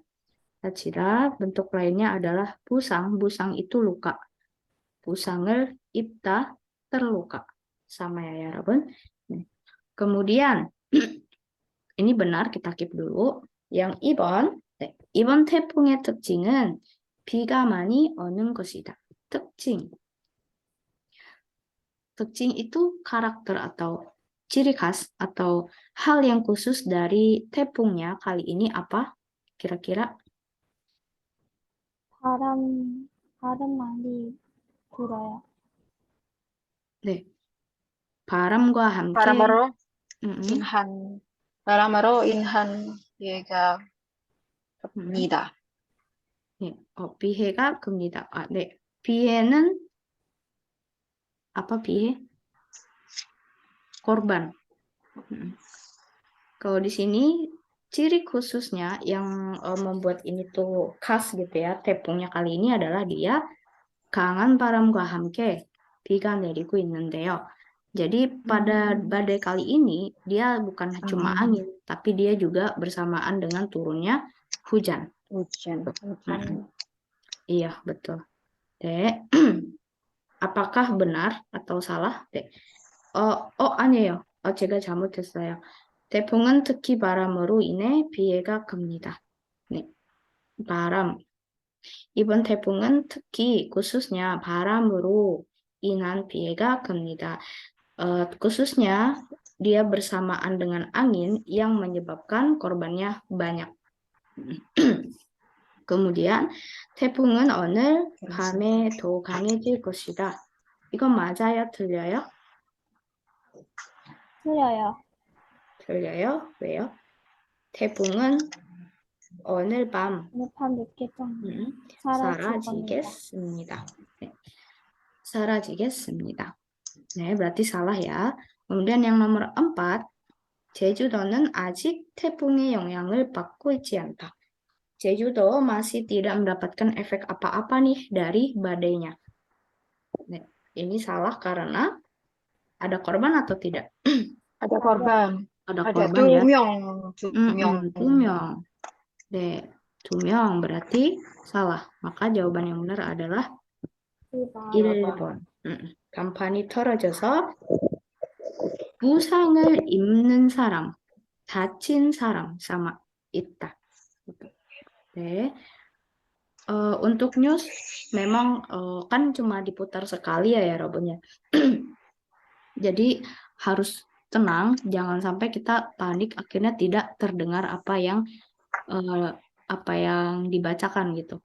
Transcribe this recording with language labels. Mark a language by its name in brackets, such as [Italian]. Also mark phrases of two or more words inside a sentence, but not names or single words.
[Indonesian] 다치다 bentuk lainnya adalah busang. Busang itu luka. [Korean] 부상을 입다 terluka. [Indonesian] Sama ya, 여러분. Kemudian ini benar, kita keep dulu. Yang 2번. [Korean] 네, 이번 태풍의 특징은 비가 많이 오는 것이다. 특징. [Indonesian] 특징 itu karakter atau ciri khas atau hal yang khusus dari 태풍nya kali ini apa? Kira-kira? [Korean] 바람 많이 불어요. 네. 바람과 함께 바람으로 인한 피해가 큽니다. 네. 피해가 큽니다. 네. [Indonesian] 피해는 apa pihe? Korban. Kalau di sini ciri khususnya yang membuat ini tuh khas gitu ya, 태풍nya kali ini adalah dia [Korean] 강한 바람과 함께 비가 내리고 있는데요. [Indonesian] Jadi pada badai kali ini dia bukan cuma angin, tapi dia juga bersamaan dengan turunnya hujan. hujan. Iya, betul. 네. apakah benar atau salah? [Korean] 네. 아니에요. 제가 잘못했어요. 태풍은 특히 바람으로 인해 피해가 큽니다. 네. 바람. 이번 태풍은 특히 khususnya 바람으로 인한 피해가 큽니다. [Indonesian] khususnya dia bersamaan dengan angin yang menyebabkan korbannya banyak. [Korean] kemudian 태풍은 오늘 밤에 더 강해질 것이다. 이건 맞아요? 틀려요? 틀려요. 틀려요? 왜요? 태풍은 오늘 밤 늦게 좀 사라지겠습니다. 네. 사라지겠습니다. 네, [Indonesian] berarti salah ya. Kemudian yang nomor 4, [Korean] 제주도는 아직 태풍의 영향을 받고 있지 않다. [Indonesian] Jeju-do masih tidak mendapatkan efek apa-apa nih dari badainya. Nah, ini salah karena ada korban atau tidak? Ada korban. Ada Ada korban ya. [Korean] 2명, 2명. [Indonesian] Tumyong. tumyong berarti salah. Maka jawaban yang benar adalah [Korean] 1번. 1번. 간판이 떨어져서 부상을 입는 사람, 다친 사람 sama 있다. [Indonesian] Oke. Untuk news memang kan cuma diputar sekali ya Robonnya. Jadi harus tenang, jangan sampai kita panik akhirnya tidak terdengar apa yang dibacakan gitu.